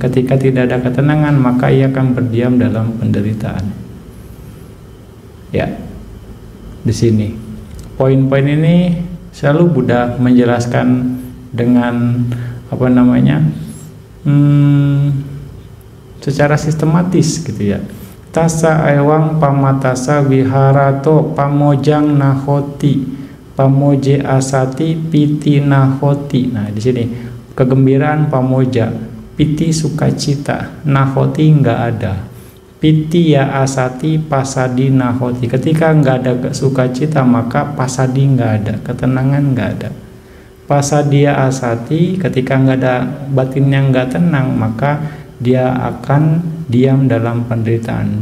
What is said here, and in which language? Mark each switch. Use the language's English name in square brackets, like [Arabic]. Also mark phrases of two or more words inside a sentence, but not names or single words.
[Indonesian] Ketika tidak ada ketenangan, maka ia akan berdiam dalam penderitaan. Ya, di sini poin-poin ini selalu Buddha menjelaskan dengan secara sistematis gitu ya. [Pali] Tasa ewang pamatasa viharato pamojang nahoti pamoje asati piti nahoti. [Indonesian] Nah, di sini kegembiraan pamoja, piti sukacita, nahoti enggak ada. [Pali] Piti ya asati pasadi nahoti. [Indonesian] Ketika enggak ada sukacita, maka pasadi enggak ada, ketenangan enggak ada. [Pali] Pasadia asati, [Indonesian] ketika enggak ada batinnya enggak tenang, maka dia akan diam dalam penderitaan.